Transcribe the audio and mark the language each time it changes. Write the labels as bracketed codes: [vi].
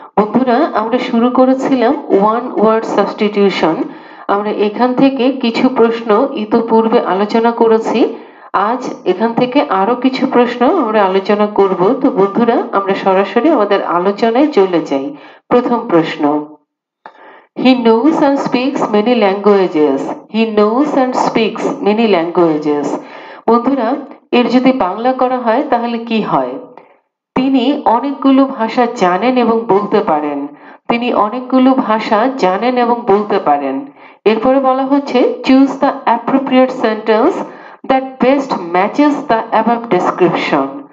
[bn] বন্ধুরা, আমরা শুরু করেছিলাম ওয়ান ওয়ার্ড সাবস্টিটিউশন। আমরা এখান থেকে কিছু প্রশ্ন ইতোপূর্বে আলোচনা করেছি। আজ এখান থেকে আরো কিছু প্রশ্ন আমরা আলোচনা করব। তো বন্ধুরা, আমরা সরাসরি আমাদের আলোচনায় চলে যাই। [en] প্রথম প্রশ্ন, He knows and speaks many languages. He knows and speaks many languages. [bn] বন্ধুরা, এর যদি বাংলা করা হয় তাহলে কি হয়? তিনি অনেকগুলো ভাষা জানেন এবং বলতে পারেন। তিনি অনেকগুলো ভাষা জানেন এবং বলতে পারেন। এরপরে বলা হচ্ছে [en] Choose the appropriate sentence that best matches the above description.